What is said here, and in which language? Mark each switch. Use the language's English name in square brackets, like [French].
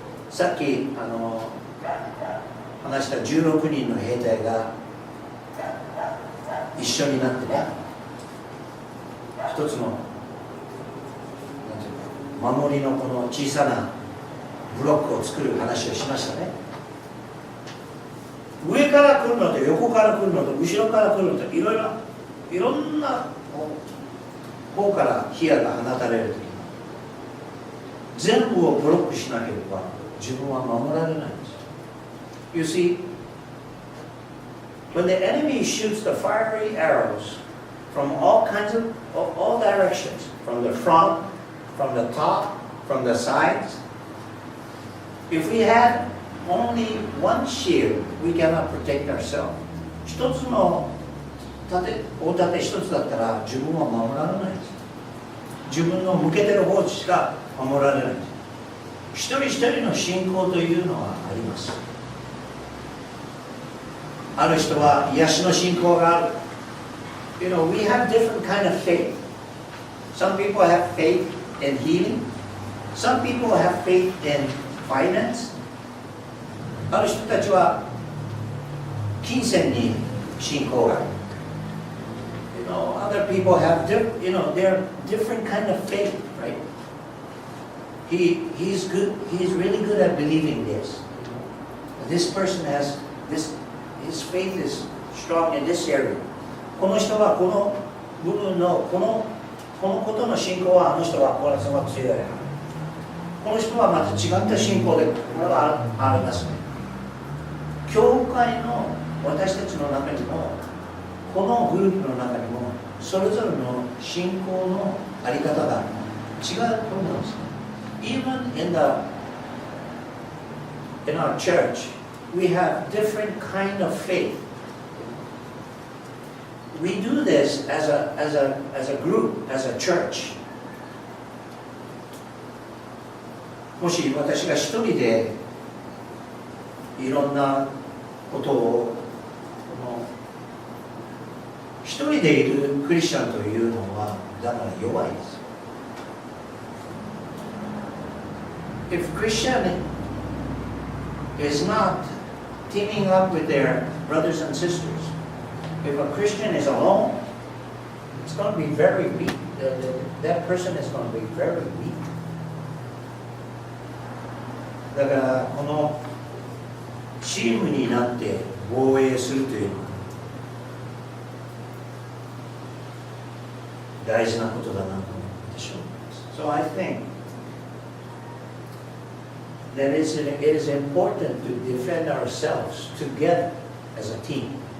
[Japanese] さっき話した16人の兵隊が一緒になってね、一つの守りのこの小さなブロックを作る話をしましたね。上から来るのと横から来るのと後ろから来るのといろんな方から火矢が放たれるとき、全部をブロックしなければ自分は守られないんです。 [English] You see, when the enemy shoots the fiery arrows from all directions, from the front, from the top, from the sides, if we had only one shield, we cannot protect ourselves. [Japanese] 一つの大盾一つだったら自分は守られないんです。自分の向けてる方しか守られないんです。一人一人の信仰というのはあります。ある人は癒しの信仰がある。 [English] We have different kind of faith. Some people have faith in healing. Some people have faith in finance. [Japanese] ある人たちは金銭に信仰がある。 [English] other people have, they're different kind of faith, right? He's good. He's really good at believing this. This person has this. His faith is strong in this area. [Japanese] この人はこの部分のこのことの信仰はあの人はこれすごく強い。この人はまた違った信仰でこれはありますね。教会の私たちの中にもこのグループの中にもそれぞれの信仰のあり方が違うと思うんです。 [English] Even in our church, we have different kind of faith. We do this as a group, as a church. [Japanese] もし私が一人でいろんなことを一人でいるクリスチャンというのはだから弱いです。 [English] If Christian is not teaming up with their brothers and sisters, if a Christian is alone, it's going to be very weak. That person is going to be very weak. [Japanese] だからこのチームになって防衛するというのは大事なことだなと思ってしまいます。 [English] So I think that it is important to defend ourselves together as a team.